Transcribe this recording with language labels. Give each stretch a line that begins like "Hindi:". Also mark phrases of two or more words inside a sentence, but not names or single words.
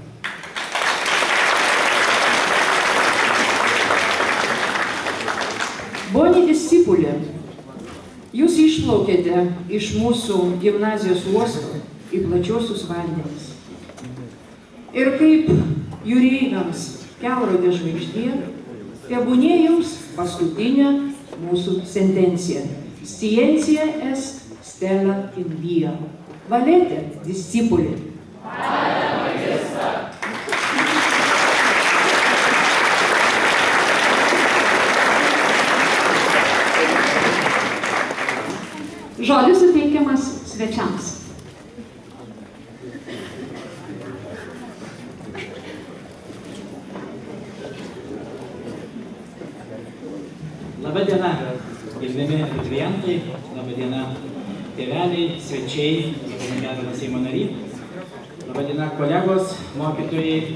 Latin: Boni discipulė,
Lithuanian: jūs išplaukėte iš mūsų gimnazijos uosto į plačiosius vandenis. Ir kaip jūreiviams kelrodė žvaigždė, tebūnie jums paskutinė mūsų sentencija.
Latin: Scientia est stella in via. Valete, discipuli.
Lithuanian: Žodis suteikiamas svečiams. Labą dieną, gerbiami abiturientai, labą dieną, tėveliai, svečiai, gerbiamas Seimo nariai, labą dieną, kolegos, mokytojai.